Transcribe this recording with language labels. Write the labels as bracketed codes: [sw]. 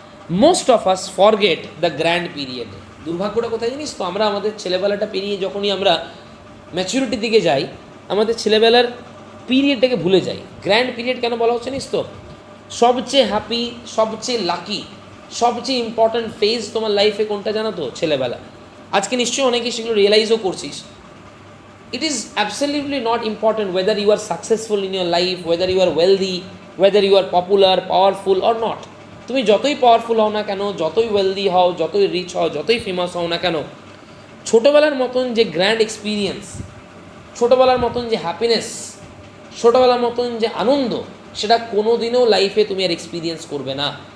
[en] Most of us forget the grand period. [bn] দুর্ভাগ্যটা কোথায় জানিস তো, আমরা আমাদের ছেলেবেলাটা পেরিয়ে যখনই আমরা ম্যাচুরিটির দিকে যাই, আমাদের ছেলেবেলার পিরিয়ডটাকে ভুলে যাই। গ্র্যান্ড পিরিয়ড কেন বলা হচ্ছে জানিস তো, সবচেয়ে হ্যাপি, সবচেয়ে লাকি, সবচেয়ে ইম্পর্ট্যান্ট ফেজ তোমার লাইফে কোনটা জানো তো? ছেলেবেলা। আজকে নিশ্চয়ই অনেকেই সেগুলো রিয়েলাইজও করছিস। [en] It is absolutely not important whether you are successful in your life, whether you are wealthy, whether you are popular, powerful or not. [bn] তুমি যতই পাওয়ারফুল হও না কেন, যতই ওয়েলদি হও, যতই রিচ হও, যতই ফেমাস হও না কেন, ছোটোবেলার মতন যে গ্র্যান্ড এক্সপিরিয়েন্স, ছোটোবেলার মতন যে হ্যাপিনেস, ছোটোবেলার মতন যে আনন্দ, সেটা কোনো দিনও লাইফে তুমি আর এক্সপিরিয়েন্স করবে না।